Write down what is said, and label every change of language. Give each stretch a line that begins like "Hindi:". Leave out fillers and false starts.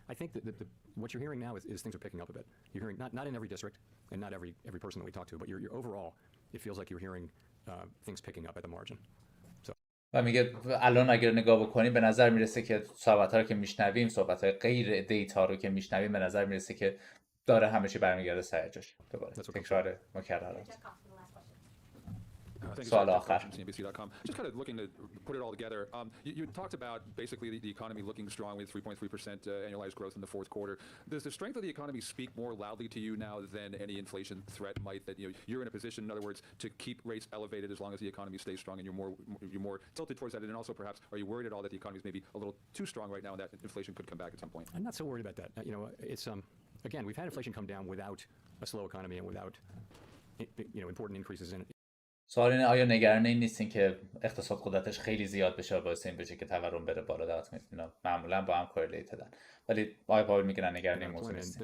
English: I think that what you're hearing now is things are picking up a bit. You're hearing not in every district and not every person that we talk to, but you're overall it feels like you're hearing things picking up at the margin.
Persian: و میگه الان اگر نگاه بکنیم به نظر میرسه که صحبت‌ها رو که میشنویم، صحبت‌های غیر دیتا رو که میشنویم، به نظر میرسه که داره همه چی برمیگرده سر جاش. دوباره تکرار مکررات. سوال آخر.
English: Just kind of looking to put it all together. You talked about basically the economy looking strong with 3.3% annualized growth in the fourth quarter. Does the strength of the economy speak more loudly to you now than any inflation threat might? That you're in a position, in other words, to keep rates elevated as long as the economy stays strong, and you're more tilted towards that. And also, perhaps, are you worried at all that the economy is maybe a little too strong right now, and that inflation could come back at some point? I'm not so worried about that. It's again, we've had inflation come down without a slow economy and without important increases in.
Persian: سوال اینه آیا نگران این نیستین که اقتصاد قدرتش خیلی زیاد بشه باعث این بشه که تورم بره بالا؟ دعوت می‌کنید اینا معمولا با هم کورلیتدن، ولی آقای پاول میگن نگران این موضوع نیستین.